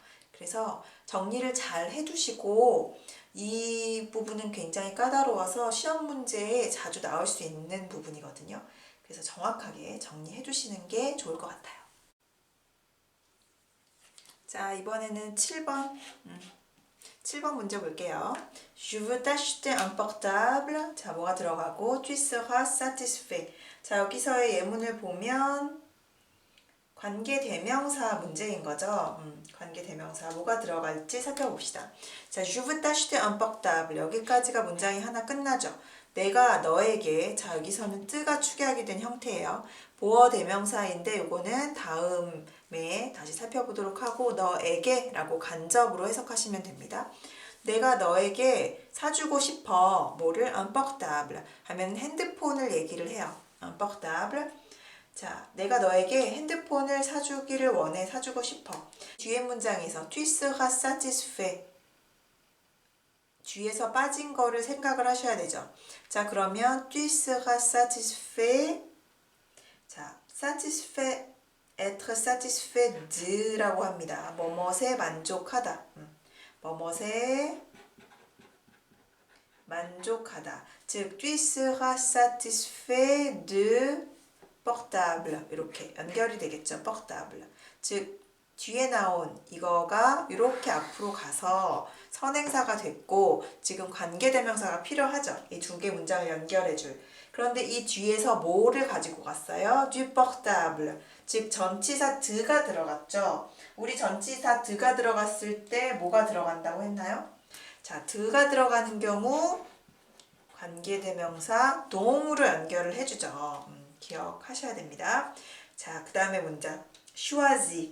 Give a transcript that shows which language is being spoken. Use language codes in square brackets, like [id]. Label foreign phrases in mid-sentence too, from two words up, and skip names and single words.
[ko] 그래서 정리를 잘 해두시고, 이 부분은 굉장히 까다로워서 시험 문제에 자주 나올 수 있는 부분이거든요. 그래서 정확하게 정리해 주시는 게 좋을 것 같아요. 자, 이번에는 7번. 7번 문제 볼게요. [fr] Je veux t'acheter un portable. [ko] 자, 뭐가 들어가고 [fr] tu seras satisfait. [ko] 자, 여기서의 예문을 보면 관계대명사 문제인 거죠. 관계대명사 뭐가 들어갈지 살펴봅시다. 자, [fr] je veux t'acheter un portable. [ko] 여기까지가 문장이 하나 끝나죠. 내가 너에게, 자, 여기서는 뜨가 추계하게 된 형태예요. 보어 대명사인데 요거는 다음에 다시 살펴보도록 하고 너에게 라고 간접으로 해석하시면 됩니다. 내가 너에게 사주고 싶어. 뭐를? [fr] un portable [ko] 하면 핸드폰을 얘기를 해요. [fr] un portable. [ko] 자, 내가 너에게 핸드폰을 사주기를 원해, 사주고 싶어. 뒤에 문장에서 [fr] tu seras satisfait. [ko] 뒤에서 빠진 거를 생각을 하셔야 되죠. 자, 그러면 [fr] tu seras satisfait. [ko] 자, satisfait, [fr] être satisfait de [ko] 라고 합니다. 뭐뭇에 만족하다. 뭐뭇에 만족하다. 즉, [fr] tu seras satisfait de portable. [ko] 이렇게 연결이 되겠죠. portable. 즉, 뒤에 나온 이거가 이렇게 앞으로 가서 선행사가 됐고 지금 관계대명사가 필요하죠. 이 두 개 문장을 연결해줄. 그런데 이 뒤에서 뭐를 가지고 갔어요? [fr] du portable. [ko] 즉 전치사 드가 들어갔죠. 우리 전치사 드가 들어갔을 때 뭐가 들어간다고 했나요? 자, 드가 들어가는 경우 관계대명사 동으로 연결을 해주죠. 기억하셔야 됩니다. 자, 그 다음에 문장 choisir.